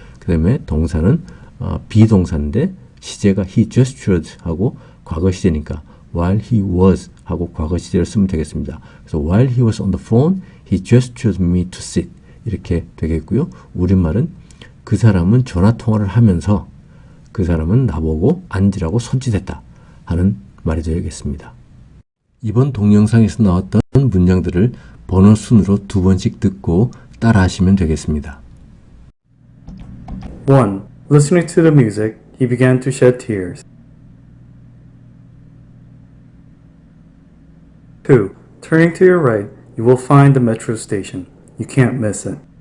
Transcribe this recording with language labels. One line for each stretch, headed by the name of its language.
Korean: 그 다음에 동사는 비동사인데 시제가
English: he gestured
Korean: 하고 과거 시제니까
English: while he was
Korean: 하고 과거 시제를 쓰면 되겠습니다. 그래서
English: while he was on the phone, he gestured me to sit
Korean: 이렇게 되겠고요. 우리말은 그 사람은 전화 통화를 하면서 그 사람은 나보고 앉으라고 손짓했다 하는 말이 되겠습니다. 이번 동영상에서 나왔던 문장들을 번호 순으로 2번씩 듣고 따라 하시면 되겠습니다. 1.
English: Listening to the music, he began to shed tears. 2. Turning to your right, you will find the metro station. You can't miss it.